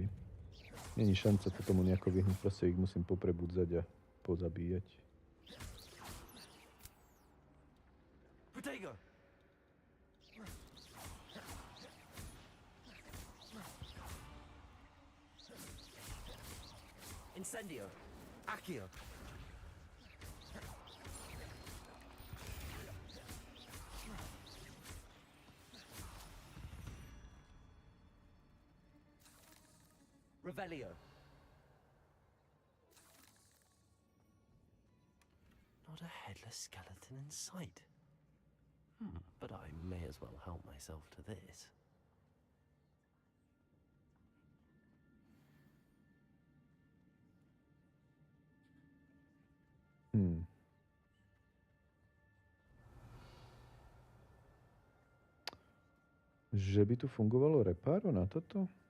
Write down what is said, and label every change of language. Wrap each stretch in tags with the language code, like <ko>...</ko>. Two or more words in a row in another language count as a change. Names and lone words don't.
<sk>Není šanca sa tomu nejako vyhnúť, proste ich musím poprebudzať a pozabíjať. Protego. Incendio. Accio. Revelio.</sk> <en>Not a headless skeleton in sight. But I may as well help myself to this.</en> <sk>Že by tu fungovalo repáro na toto?</sk>